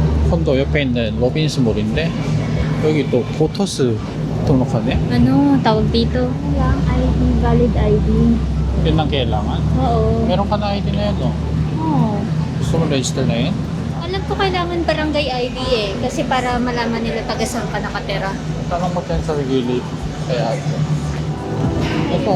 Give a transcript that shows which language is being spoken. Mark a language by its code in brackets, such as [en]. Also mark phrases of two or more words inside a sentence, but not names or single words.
[ko] 콘도 옆에 있는 로빈스몰인데 여기 또 포터스 등록하네. [tl] Ano, tawag dito? Lang, ID, [en] valid ID. [tl] Yun ang kailangan. Oo. Meron ka na ID na yan, no? Oo. Gusto mo register na yun? Alam ko kailangan barangay ID eh. Kasi para malaman nila taga saan ka nakatira. Tanong mo dyan sa regulator. Kaya ito.